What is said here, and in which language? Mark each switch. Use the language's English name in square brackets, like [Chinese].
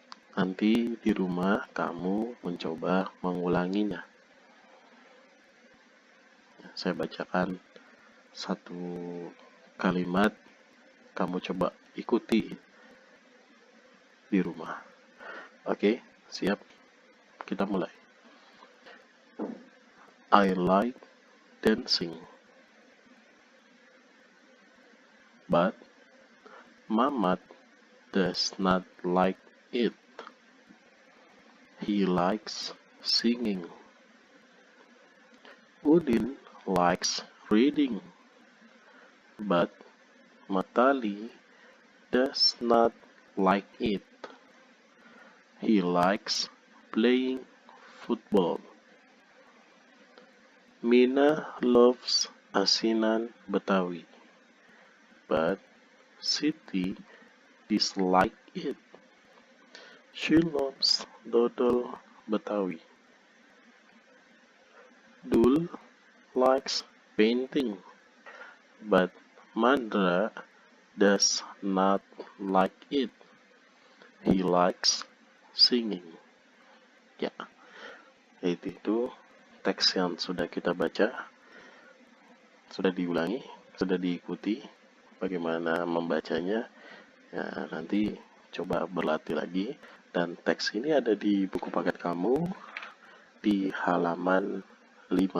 [Indonesian] Nanti di rumah kamu mencoba mengulanginya. Saya bacakan satu kalimat, kamu coba ikuti di rumah. Oke, siap? Kita mulai. [English] I like dancing, but Mamat does not like it. He likes singing. Udin likes reading, but Matali does not like it. He likes playing football. Mina loves asinan Betawi, but Siti dislikes it. She loves dodol Betawi. Dul likes painting, but Mandra does not like it. He likes singing. [Indonesian] Ya, itu teks yang sudah kita baca, sudah diulangi, sudah diikuti bagaimana membacanya. Ya, nanti coba berlatih lagi. Dan teks ini ada di buku paket kamu di halaman 5.